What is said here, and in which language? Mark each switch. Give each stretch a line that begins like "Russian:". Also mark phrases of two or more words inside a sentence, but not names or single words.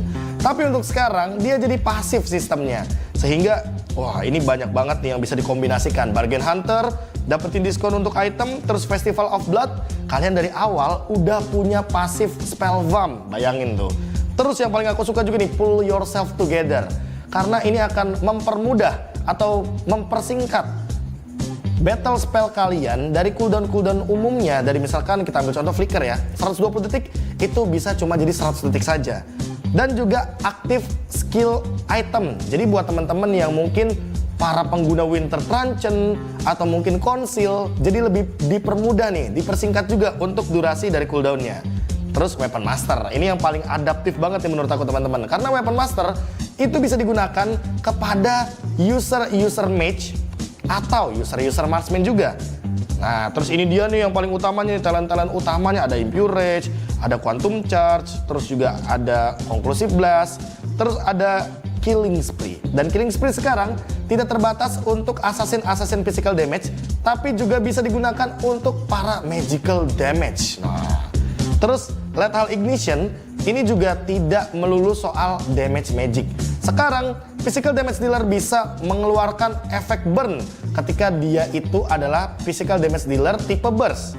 Indonesian: Tapi untuk sekarang dia jadi pasif sistemnya. Sehingga wah ini banyak banget nih yang bisa dikombinasikan. Bargain Hunter, dapetin diskon untuk item, terus Festival of Blood, kalian dari awal udah punya pasif
English: spell vamp,
Indonesian: bayangin tuh. Terus yang paling aku suka juga nih,
English: pull yourself together.
Indonesian: Karena ini akan mempermudah atau mempersingkat
English: battle spell
Indonesian: kalian dari cooldown umumnya. Dari misalkan kita ambil contoh flicker ya, 120 detik itu bisa cuma jadi 100 detik saja. Dan juga aktif
English: skill item.
Indonesian: Jadi buat teman-teman yang mungkin para pengguna Winter Truncheon atau mungkin Conceal, jadi lebih dipermudah nih, dipersingkat juga untuk durasi dari cooldownnya. Terus Weapon Master, ini yang paling adaptif banget nih menurut aku teman-teman. Karena Weapon Master itu bisa digunakan kepada
English: user mage
Indonesian: atau
English: user marksman
Indonesian: juga. Nah terus ini dia nih yang paling utamanya, talent-talent utamanya ada Impure Rage, ada Quantum Charge, terus juga ada Conclusive Blast, terus ada Killing Spree. Dan Killing Spree sekarang tidak terbatas untuk
English: assassin physical damage,
Indonesian: tapi juga bisa digunakan untuk para
English: magical damage.
Indonesian: Nah, terus Lethal Ignition ini juga tidak melulu soal
English: damage magic.
Indonesian: Sekarang
English: physical damage dealer
Indonesian: bisa mengeluarkan efek burn ketika dia itu adalah
English: physical damage dealer
Indonesian: tipe burst.